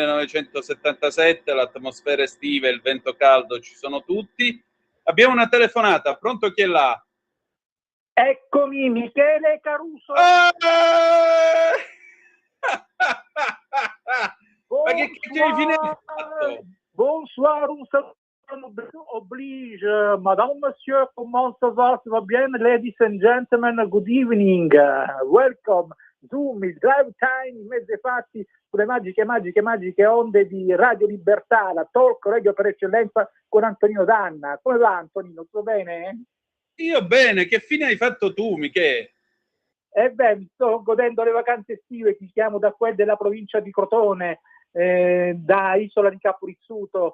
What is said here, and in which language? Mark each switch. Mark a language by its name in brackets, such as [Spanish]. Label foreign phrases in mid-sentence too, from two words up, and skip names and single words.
[Italian] 1977, l'atmosfera estiva, il vento caldo, ci sono tutti. Abbiamo una telefonata, pronto, chi è là? Eccomi, Michele Caruso. Ma che fine hai fatto? [French] Bonsoir, [Italian] un saluto [French] oblige, madame, monsieur, comment ça va bien, [English] ladies and gentlemen, good evening, welcome, [Italian] Zoom, il [English] drive time, [Italian] i mezzi fatti sulle magiche onde di Radio Libertà, la [English] talk radio [Italian] per eccellenza con Antonino Danna. Come va Antonino, tutto bene? Io bene, che fine hai fatto tu, Michele? Mi sto godendo le vacanze estive, ti chiamo da quelle della provincia di Crotone, da Isola di Caporizzuto,